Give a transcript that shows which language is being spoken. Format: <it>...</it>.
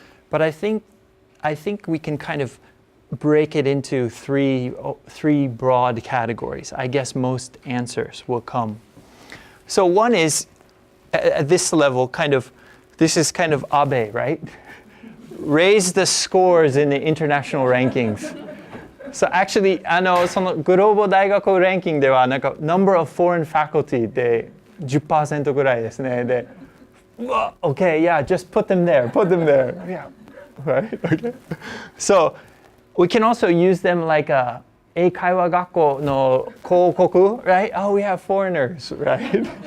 <en>But I think we can kind of break it into three broad categories. I guess most answers will come. So one is, at this level, this is kind of Abe, right? Raise the scores in the international rankings. So actually,</en> <ja>そのグローバル大学ランキングではなんか</ja> <en>number of foreign faculty</en> <ja>で 10% ぐらいですね。</ja> <en>で、okay, yeah, just put them there, yeah, right, okay. So we can also use them like a</en> <ja>英会話学校の広告,</ja> <en>right? Oh, we have foreigners, right?</en>